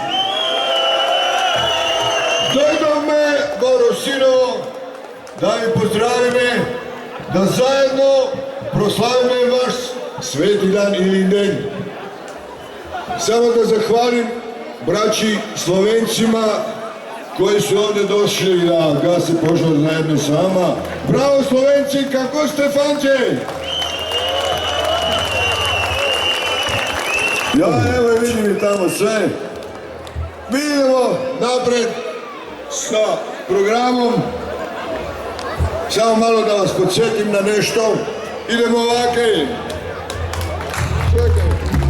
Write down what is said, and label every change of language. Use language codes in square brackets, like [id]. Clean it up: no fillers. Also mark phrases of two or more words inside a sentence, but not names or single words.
[mk] Дојдовме во Росино да ви поздравиме, да заедно прославиме ваш свети дан или ден. [sr] Само да захвалим брачи Словенцима кои се овде дошли да гасе пожар заедно с вама. Браво, Словенци, како сте, фанче? Ja, evo vidim i tamo sve. Vidimo napred sa programom. Samo malo da vas podsjetim na nešto. Idemo ovake. Čekaj.